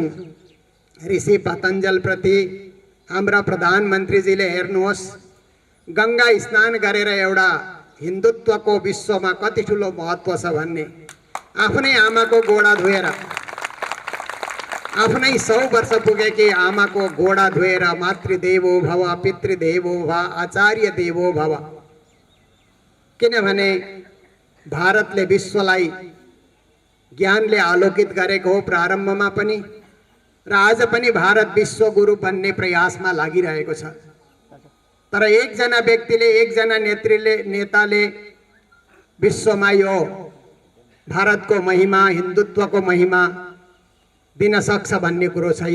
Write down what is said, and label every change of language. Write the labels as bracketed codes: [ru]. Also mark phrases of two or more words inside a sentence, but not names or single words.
[ne] ऋषि पतञ्जल प्रति हाम्रा प्रधानमन्त्रीजीले हेर्नुहोस्, गंगा स्नान गरेर एउटा हिन्दुत्वको विश्वमा कति ठुलो महत्व छ भन्ने आफ्नै आमाको गोडा धोएर आफ्नै 100 वर्ष पुगेकी आमाको गोडा धोएर [sa] मातृदेवो भव पितृदेवो भव आचार्य देवो भव। [ne] किनभने भारतले विश्वलाई ज्ञानले आलोकित गरेको हो प्रारम्भमा पनि, र आज पनि भारत विश्व गुरु बन्ने प्रयासमा लागिरहेको छ। तर एकजना व्यक्तिले, एकजना नेताले विश्वमा यो भारतको महिमा, हिन्दुत्वको महिमा दिन सक्छ भन्ने कुरो छैन।